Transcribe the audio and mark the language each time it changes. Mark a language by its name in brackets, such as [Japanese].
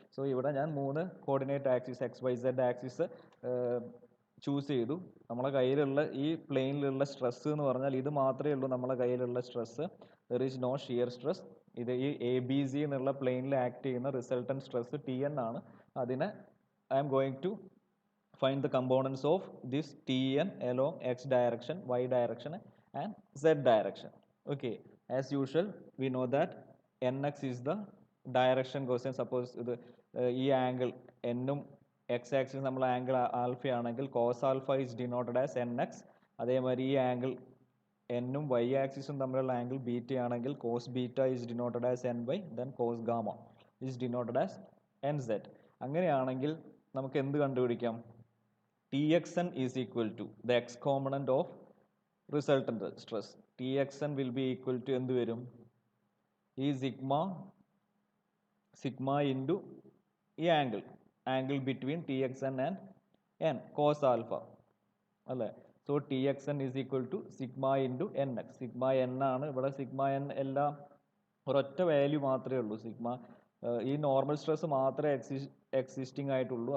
[Malayalam] So ഇവിടെ ഞാൻ 3 coordinate axis X Y Z axis choose ചെയ്തു. നമ്മളെ കയ്യിലുള്ള ഈ പ്ലെയിനിലുള്ള സ്ട്രെസ് എന്ന് പറഞ്ഞാൽ ഇത് മാത്രമേ ഉള്ളൂ നമ്മളെ കയ്യിലുള്ള stress. [English] There is no shear stress. [Malayalam] ഇത് ഈ എ ബി സി എന്നുള്ള പ്ലെയിനിൽ ആക്ട് ചെയ്യുന്ന റിസൾട്ടൻറ്റ് സ്ട്രെസ് ടി എൻ ആണ്. [English] അതിനെ I am going to find the components of this Tn along x direction, y direction and z direction. Okay, as usual we know that nx is the direction cosine. [Malayalam] Suppose ഈ angle എന്നും X axis നമ്മൾ angle alpha ആണെങ്കിൽ cos alpha [English] is denoted as [Malayalam] an X. അതേമാതിരി ഈ angle എന്നും Y ആക്സിസും തമ്മിലുള്ള angle beta ആണെങ്കിൽ cos beta is denoted as an Y, [English] Then cos gamma is denoted as n z. [Malayalam] അങ്ങനെയാണെങ്കിൽ നമുക്ക് എന്ത് കണ്ടുപിടിക്കാം? [English] Txn is equal to the x component of resultant stress. Txn will be equal to [Malayalam] എന്ത് വരും? ഈ sigma into ഈ angle between Txn and n cos alpha അല്ലേ? [English] So Txn is equal to sigma into n x. [Malayalam] Sigma n ആണ് ഇവിടെ. Sigma n എല്ലാം ഒരൊറ്റ value മാത്രമേ ഉള്ളൂ. ഈ നോർമൽ സ്ട്രെസ് മാത്രമേ എക്സിസ്റ്റിംഗ് ആയിട്ടുള്ളൂ.